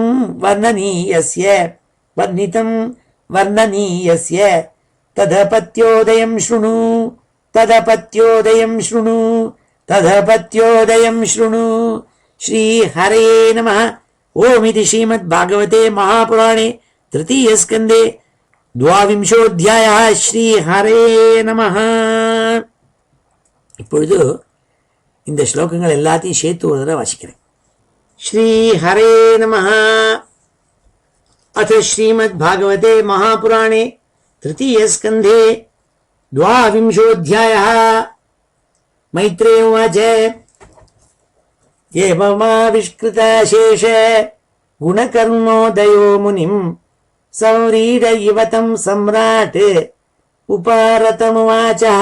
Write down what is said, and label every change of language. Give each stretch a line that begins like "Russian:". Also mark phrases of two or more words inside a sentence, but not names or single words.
Sanskrit: वर्णनीयस्य वर्णितं वर्णनीयस्य तदपत्योदयं शृणु तदपत्योदयं शृणु तदपत्योदयं शृणु श्रीहरे नमः ओमिति श्रीमद्भागवते महापुराणे तृतीयस्कन्धे द्वाविंशोऽध्यायः श्रीहरे நமः.
Tamil: இப்பொழுது இந்த ஸ்லோகங்கள் எல்லாத்தையும் சேர்த்து ஒரு தடவை வாசிக்கிறேன்.
Sanskrit: श्रीहरे नमः. अथ श्रीमद्भागवते महापुराणे तृतीयस्कन्धे द्वाविंशोऽध्यायः. मैत्रेय उवाच एवमाविष्कृताशेष गुणकर्णोदयो मुनिं संव्रीड इव तं सम्राट् उपारतमुवाचः.